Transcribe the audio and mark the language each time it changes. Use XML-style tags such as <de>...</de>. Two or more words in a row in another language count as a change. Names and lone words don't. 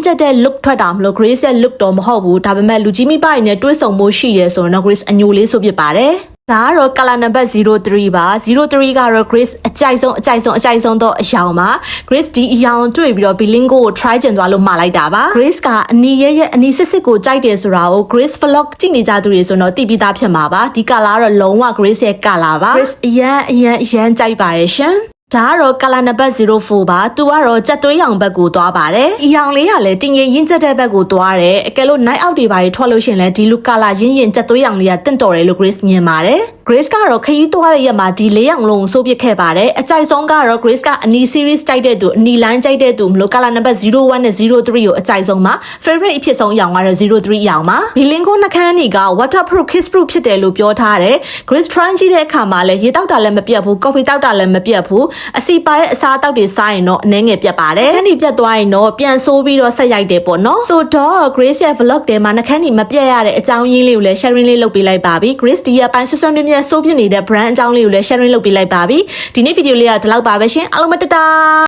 <my>ကျက်တဲ့ look ထွက်တာမလို့ Grace ရဲ့ look တော့မဟုတ်ဘူးဒါပေမဲ့လူကြီးမိဘတွေနဲ့တွဲဆုံမှုရှိရဲဆိုရင်တော့ Grace အညိုလေးဆိုဖြစ်ပါတယ်ဒါကတော့</my> <en>color number 03</en> <my>ပါ03ကတော့ Grace အကြိုက်ဆုံးတော့အယောင်ပါ Grace ဒီအယောင်တွေ့ပြီးတော့ bilingo ကို try ကျင်သွားလို့မှာလိုက်တာပါ Grace ကအနီရဲ့အနီစစ်ကိုကြိုက် တယ်ဆိုတာကို Grace vlog ကြည့်နေကြသူတွေဆိုတော့သိပြီးသားဖြစ်မှာပါဒီ color ကတော့လုံးဝ Grace ရဲ့ color ပါ Grace အရန်ကြိုက်ပါတယ်ရှင်ဒါကတော့</my> <en>color number 04</en> <my>ပါသူကတော့ကြက်သွေးရောင်ဘက်ကိုသွားပါတယ်အရောင်လေးကလည်းတင်ငင်ရ င့်ကျက်တဲ့ဘက်ကိုသွားတယ်အကယ်လို့</my> <en>night out</en> <my>တွေပါထွက်လို့ရှင်လဲဒီလူ color ရင်းကြက်သွေးရောင်လေးကတင့်တော်တယ်လို့ Grace မြင်ပါတယ် Grace ကတော့ခရီးသွားတဲ့ရက်မှာဒီ၄ရောင်လုံးကိုစိုးပစ်ခဲ့ ပါတယ်အကြိုက်ဆုံးကတော့ Grace ကအနီ series တိုက်တဲ့သူအနီ line ကြိုက်တဲ့သူမလို့</my> <en>color number 01</en> <my>နဲ့03ကိုအကြိုက်ဆုံးပါ favorite အဖြစ်ဆုံးရောင်ကတော့ 03ရောင်ပါ bilingo နှခမ်းနီက</my> <en>waterproof kiss proof</en> <my>ဖြစ်တယ်လို့ပြောထားတယ် Grace try ကြည့်တဲ့အခါမှာလည်းရေတောက်တာလည်းမပြတ်ဘူး coffee တောက်တာလည်းမပြတ်ဘူးအစီပါတဲ့အစားအသောက်တွေစားရင်တော့အနည်းငယ်ပြတ်ပါတယ်နှခမ်းနီပြတ်သွားရင်တော့ပြန်ဆိုးပြီးတော့ဆက်ရိုက်တယ်ပေါ့နော်ဆိုတော့ Grace ရဲ့ vlog ထဲမှာနှခမ်းနီမပြတ်ရတဲ့အကြောင်းရင်းလေးကိုလည်း sharing လေးလုပ်ပေးလိုက်ပါပြီ Grace ဒီရက်ပိုင်းဆွဆွမြဲဆိုးပြနေတဲ့ brand အကြောင်းလေးကိုလည်း sharing လုပ်ပေးလိုက်ပါပြီဒီနေ့ဗီဒီယိုလေးကဒီလောက်ပါပဲရှင်အားလုံးမတတာ</my>